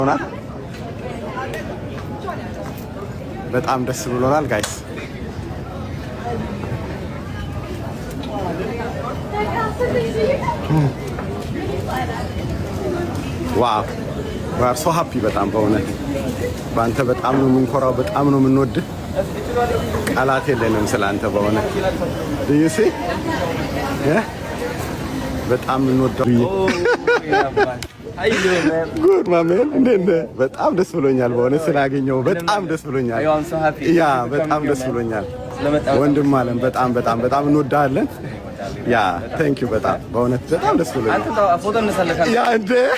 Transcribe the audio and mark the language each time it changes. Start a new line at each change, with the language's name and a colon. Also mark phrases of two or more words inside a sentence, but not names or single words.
Amharic: በጣም ደስ ብሎናል ጋይስ። ዋው
English: we are so happy
Amharic: በጣም በእውነት በአንተ በጣም ነው የምንኮራው፣ በጣም ነው የምንወድህ። ቃላት የለንም ስላንተ በእውነት
English: do you see
Amharic: በጣም እንወዳው ጉድ ማሜን እንዴ በጣም ደስ ብሎኛል በእውነት ስላገኘው በጣም ደስ ብሎኛል። ያ በጣም ደስ ብሎኛል ወንድም አለም በጣም በጣም በጣም እንወዳለን። ያ
English: thank you
Amharic: በጣም በእውነት በጣም ደስ ብሎኛል። ያ እንዴ